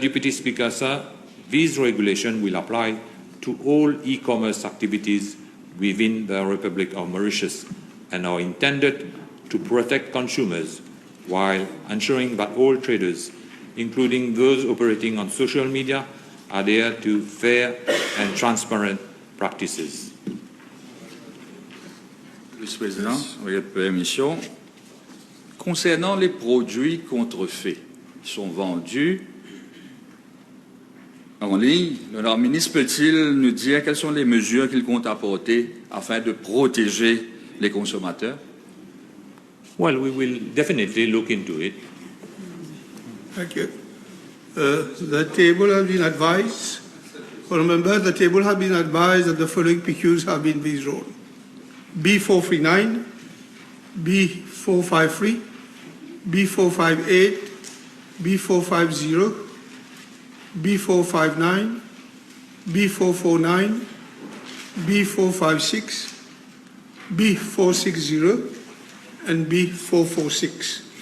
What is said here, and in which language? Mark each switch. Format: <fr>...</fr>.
<en>Deputy Speaker, sir, these regulations will apply to all e-commerce activities within the Republic of Mauritius and are intended to protect consumers while ensuring that all traders, including those operating on social media, adhere to fair and transparent practices.</en> <fr>Vice-président, avec votre permission, concernant les produits contrefaits qui sont vendus en ligne, l'honorable ministre peut-il nous dire quelles sont les mesures qu'il compte apporter afin de protéger les consommateurs?</fr> <en>Well, we will definitely look into it. Thank you. The table has been advised. Remember, the table has been advised that the following PQs have been withdrawn. B439, B453, B458, B450, B459, B449, B456, B460, and B446.</en>